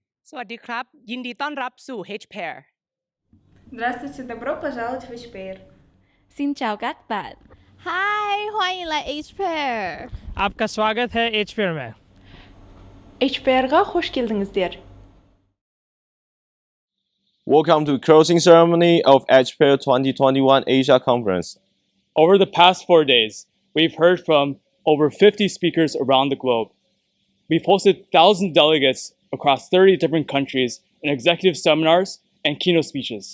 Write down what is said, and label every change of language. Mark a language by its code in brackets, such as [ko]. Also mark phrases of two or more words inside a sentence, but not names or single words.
[th] สวัสดีครับยินดีต้อนรับสู่ HPAIR [ru] Здравствуйте, добро пожаловать в HPAIR. [vi] Xin chào các bạn. Hi, [zh] 欢迎来 [vi] HPAIR. [hi] आपका स्वागत है HPAIR में [tr] HPAIR'ga hoş geldinizler. [en] Welcome to closing ceremony of HPAIR 2021 Asia Conference. Over the past 4 days, we've heard from over 50 speakers around the globe. We've hosted 1,000 delegates across 30 different countries in executive seminars and keynote speeches.